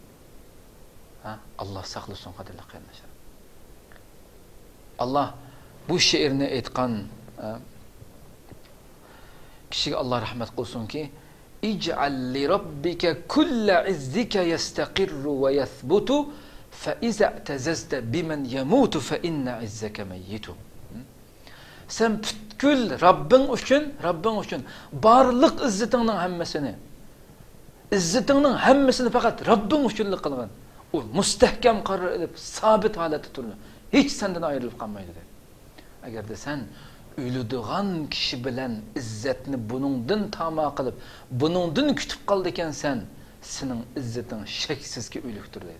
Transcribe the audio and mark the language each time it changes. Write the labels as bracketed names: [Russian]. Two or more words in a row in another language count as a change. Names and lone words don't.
[Uzbek] Alloh saqlasin, qadrli qarindoshlar. Alloh bu she'rni aytgan kishiga Alloh rahmat qilsinki, [Arabic] اجعل لربك كل عزك يستقر ويثبت فإذا اعتززت بمن يموت فإن عزك ميت. [Uzbek] Sen butkul Robbing uchun barliq izzatingning hammasini faqat Robbing uchun qilgan. U mustahkam qaror edib, sabit holatda turdi. Hech sendan ayrilib qolmaydi dedi. Agarda sen o'ladigan kishi bilan izzatni buningdan tamo qilib, buningdan kutib qoldi ekansan, sening izzating shaksizki o'likdir dedi.